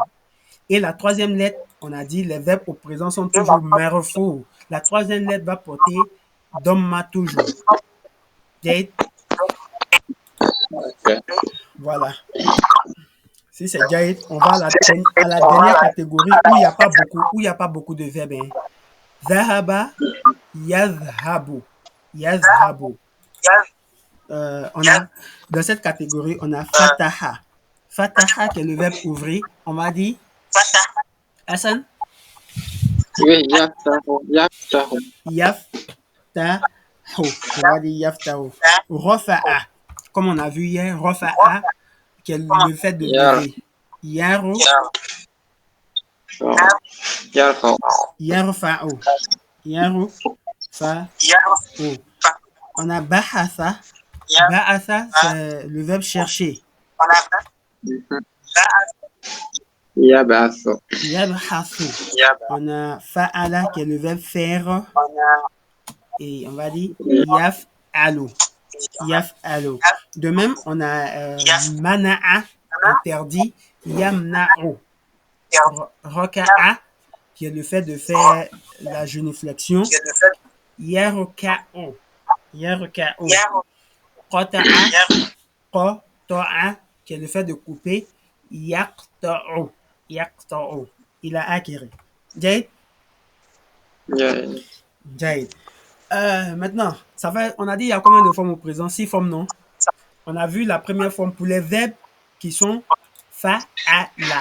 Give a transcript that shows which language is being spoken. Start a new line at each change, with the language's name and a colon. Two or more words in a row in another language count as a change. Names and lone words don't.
French: Et la troisième lettre, on a dit, les verbes au présent sont toujours marfou. La troisième lettre va porter domma toujours. Jade. Voilà. Si c'est Jade, on va à la dernière catégorie où il n'y a pas beaucoup de verbes. Hein.
Arabic: ذهب، يذهب. يذهب.
French: Dans cette catégorie, on a fataha. Fataha qui est le verbe ouvrir. On va dire Hassan. Oui,
Arabic: يفتح. يفتح. يفتح.
French: On va dire yaftahu.
Arabic: رفع.
French: Comme on a vu hier, rafa'a qui est le fait de lever.
Arabic: يرو. يرفع. يرفع. يرو. فع.
French: On a ba'atha.
Arabic: بعث,
French: c'est le verbe chercher.
Arabic: يبعث. يبعث.
French: On a fa'ala qui est le verbe faire. Et on va dire yaf'alu.
Arabic: يفعل.
French: De même, on a mana'a, interdit.
Arabic: يمنع.
French: Raka'a, qui est le fait de faire la genuflexion.
Arabic: يركع. يركع. قطع. قطع,
French: qui est le fait de couper.
Arabic: يقطع. يقطع.
French: Il a acquis. Jade? Jade. Maintenant, on a dit il y a combien de formes au présent? 6 formes, non? On a vu la première forme pour les verbes qui sont fa'ala.